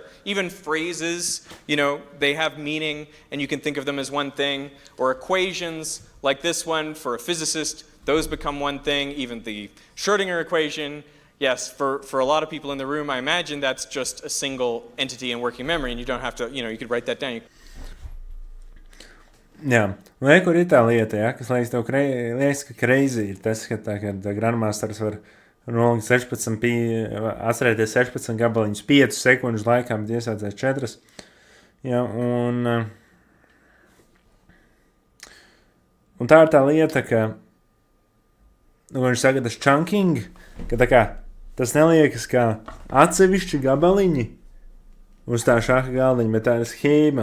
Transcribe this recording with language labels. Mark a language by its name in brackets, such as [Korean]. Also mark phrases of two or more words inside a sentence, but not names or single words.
[English] Even phrases, they have meaning and you can think of them as one thing. Or equations like this one for a physicist, those become one thing. Even the Schrödinger equation, yes, for a lot of people in the room, I imagine that's just a single entity in working memory and you don't have to, you could write that down. [Latvian] Jā, kur ir tā lieta, ja, kas liekas, ka crazy ir tas, ka grandmasters var nolikt 16, atcerēties 16 gabaliņus 5 sekundžu laikā, bet iesādzēs 4. Ja, un tā ir tā lieta, ka, viņš saka, tas chunking, ka tā kā tas neliekas kā atsevišķi gabaliņi uz tā šaha galdiņa, bet tā ir schēma.